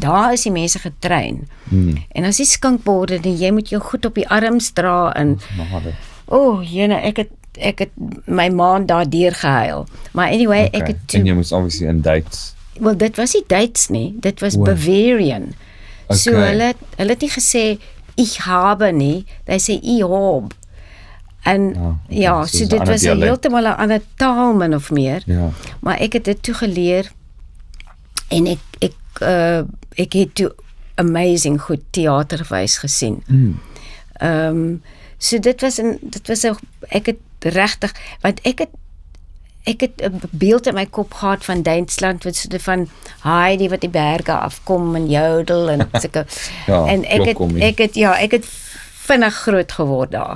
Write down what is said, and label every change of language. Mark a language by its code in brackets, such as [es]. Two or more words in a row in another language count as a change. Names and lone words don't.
[af] Daar is die mense getrein. En as die skinkborde, jy moet jou goed op die arms dra en jene, ek het my maand daar deur gehuil. Maar anyway, ek het en jy moes obviously in Duits. Wel, dit was nie Duits nie, dit was Bavarian. So hulle het nie gesê, [de] ich habe [af] nie, hy sê, [de] ich hab. [af] En okay. so dis 'n dit ander was 'n dialek. heeltemal 'n ander taal min of meer. Ja. Maar ek het dit toe geleer en ek het toe amazing goed teaterwys gesien. So dit was 'n ek het regtig want ek het 'n beeld in my kop gehad van Duitsland wat so van Heidi wat die berge afkom en jodel en sulke en ek het vinnig groot geword daar.